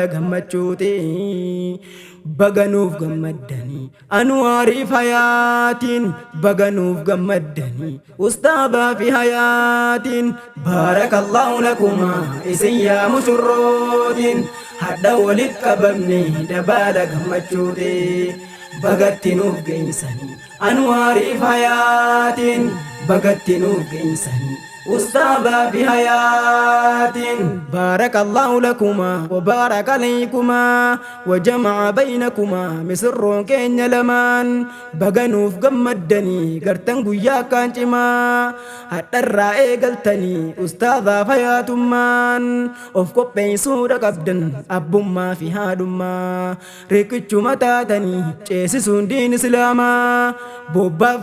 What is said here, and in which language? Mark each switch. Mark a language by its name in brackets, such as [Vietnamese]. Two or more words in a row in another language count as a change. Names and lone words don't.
[Oromo] gammachuutiin baganuuf gammaddanii anwaariif hayaatiin baganuuf gammaddanii ustaadhaa fi hayaatiin [Arabic] بارك الله لكما [Oromo] isin yaa mushurrootiin hadha walit qabamne dabaala gammachuutiin bagatti nuuf geessanii anwaariif hayaatiin bagatti nuuf geessanii ustaadhaa fi hayaatiin [Arabic] بارك الله لكما وبارك عليكما وجمع بينكما [Oromo] مسرون keenya lamaan baganuuf gammaddanii gartan guyyaa kaan cimaa hadharraa eegaltanii ustaadhaa fi hayaatummaan of qopheessuudha qabdan abbummaa fi haadhummaa riqichuma taatanii ceesisuun diin islaamaa bobbaaf